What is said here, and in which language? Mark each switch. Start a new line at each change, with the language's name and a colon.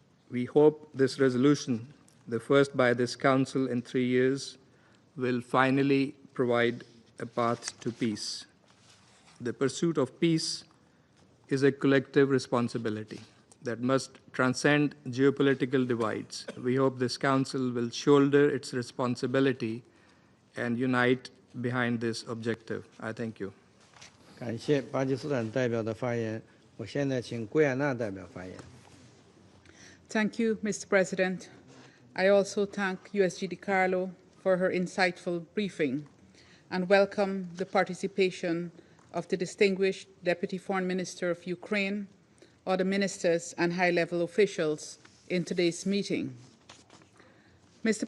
English: We hope this resolution, the first by this Council in 3 years, will finally provide a path to peace. The pursuit of peace is a collective responsibility that must transcend geopolitical divides. We hope this Council will shoulder its responsibility and unite behind this objective. I thank you.
Chinese: 感谢巴基斯坦代表的发言。我现在请圭亚那代表发言。
English: Thank you, Mr. President. I also thank USG DiCarlo for her insightful briefing and welcome the participation of the distinguished Deputy Foreign Minister of Ukraine, other ministers and high-level officials in today's meeting. Mr.